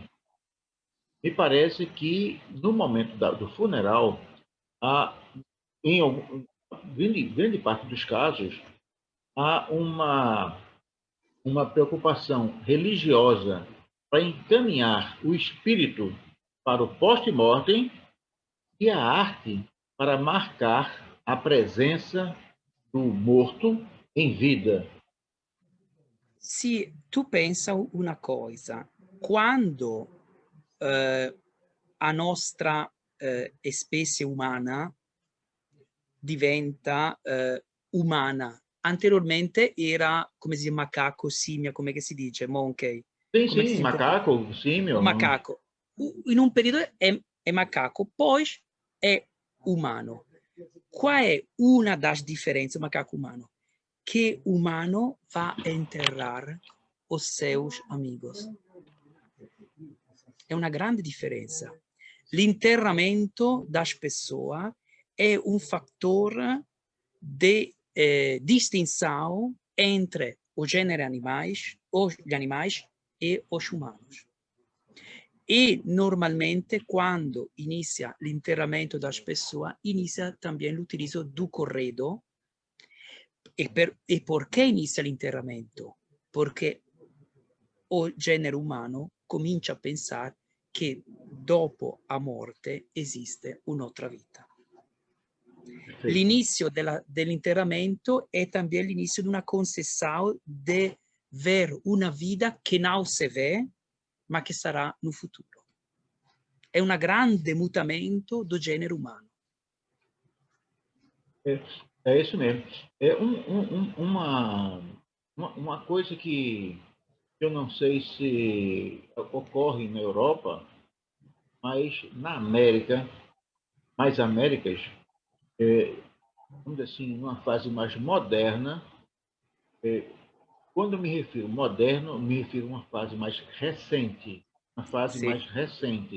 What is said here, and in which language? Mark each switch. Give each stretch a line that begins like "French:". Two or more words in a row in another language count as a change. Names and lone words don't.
Portuguese: Me parece que, no momento do funeral, há, em grande parte dos casos, há uma preocupação religiosa para encaminhar o espírito para o post-mortem e a arte para marcar a presença do morto em vida.
Italian: Se tu pensa una cosa, quando a nostra specie umana diventa umana, anteriormente era, come si dice, macaco, simia, come che si dice, monkey,
Portuguese: Sim,
Italian: come che
Portuguese: sim,
Italian: si
Portuguese: macaco, símio. macaco.
Italian: In un periodo è macaco, poi è umano. Qual è una das differenze macaco umano?
Portuguese: Que humano va a enterrar os seus amigos.
Italian: È una grande differenza.
Portuguese: L'interramento das pessoas
Italian: è un fattore
Portuguese: de distinção entre o gênero animais, gli animais e os humanos.
Italian: E normalmente quando inizia l'interramento
Portuguese: das pessoas,
Italian: inizia também l'utilizzo do corredo. E perché inizia l'interramento? Perché o genere umano comincia a pensare che dopo la morte esiste un'altra vita. L'inizio dell'interramento è também l'inizio di una concessão di ver una vita che non si vede, ma che sarà
Portuguese: no futuro.
Italian: È un grande mutamento do genere umano.
Portuguese: É isso mesmo. É uma coisa que eu não sei se ocorre na Europa, mas na América, mais Américas, vamos dizer assim, numa fase mais moderna, quando eu me refiro moderno, me refiro a uma fase mais recente, uma fase mais recente.